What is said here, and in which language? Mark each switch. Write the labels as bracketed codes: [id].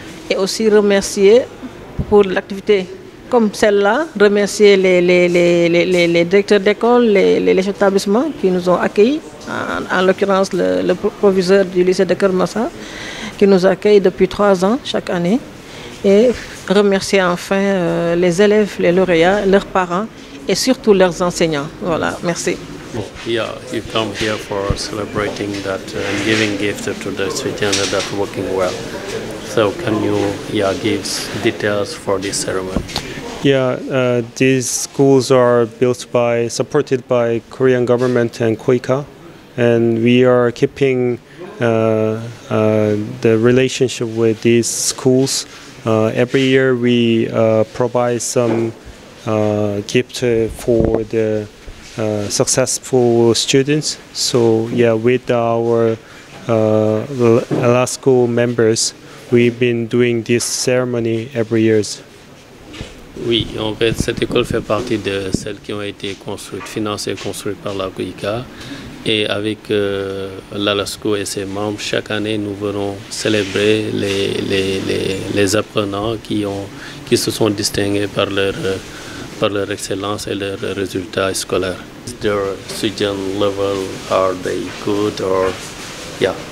[fr] Et aussi remercier pour l'activité comme celle-là, remercier les directeurs d'école, les chefs d'établissement qui nous ont accueillis, en l'occurrence le proviseur du lycée de Kermassa, qui nous accueille depuis 3 ans chaque année. Et remercier enfin les élèves, les lauréats, leurs parents et surtout leurs enseignants. Voilà, merci. [en] Yeah, you come here for celebrating that and giving gifts to the students that are working well. So can you give details for this ceremony? Yeah, these schools are supported by Korean government and KOICA, and we are keeping the relationship with these schools. Every year we provide some gift for the successful students. So yeah, with our LASCO members, we've been doing this ceremony every year. [fr] Oui, en fait, cette école fait partie de celles qui ont été financées et construites par la COICA. Et avec l'ALASCO et ses membres, chaque année, nous venons célébrer les apprenants qui se sont distingués par leur excellence et leurs résultats scolaires. [en] Is their student level, are they good or yeah?